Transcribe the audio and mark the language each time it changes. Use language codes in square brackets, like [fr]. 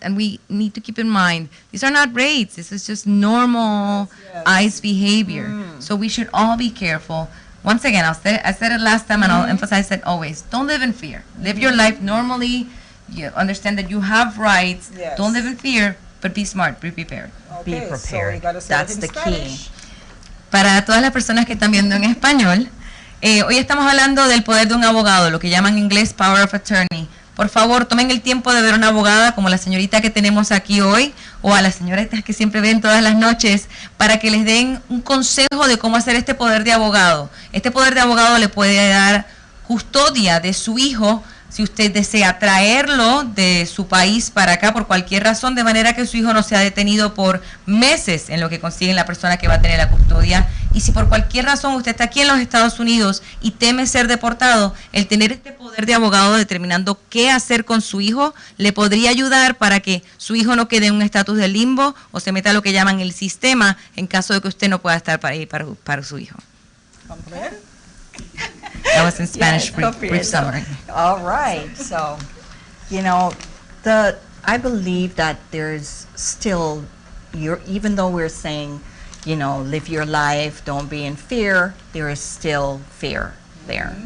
[en] And we need to keep in mind, these are not raids. This is just normal ICE behavior. So we should all be careful. Once again, I said it last time and I'll emphasize it always. Don't live in fear. Live your life normally. You understand that you have rights. Don't live in fear, but be smart, be prepared. Be prepared. That's the key. [es] Para todas las personas que están viendo en español, hoy estamos hablando del poder de un abogado, lo que llaman en inglés [en] power of attorney. [es] Por favor, tomen el tiempo de ver a una abogada como la señorita que tenemos aquí hoy o a las señoritas que siempre ven todas las noches para que les den un consejo de cómo hacer este poder de abogado. Este poder de abogado le puede dar custodia de su hijo si usted desea traerlo de su país para acá por cualquier razón, de manera que su hijo no sea detenido por meses en lo que consiguen la persona que va a tener la custodia. Y si por cualquier razón usted está aquí en los Estados Unidos y teme ser deportado, el tener este poder de abogado determinando qué hacer con su hijo le podría ayudar para que su hijo no quede en un estatus de limbo o se meta a lo que llaman el sistema en caso de que usted no pueda estar para ir para su hijo. [en] That was in Spanish, brief summary. All right. So, I believe that there's still, even though we're saying, live your life, don't be in fear, there is still fear there.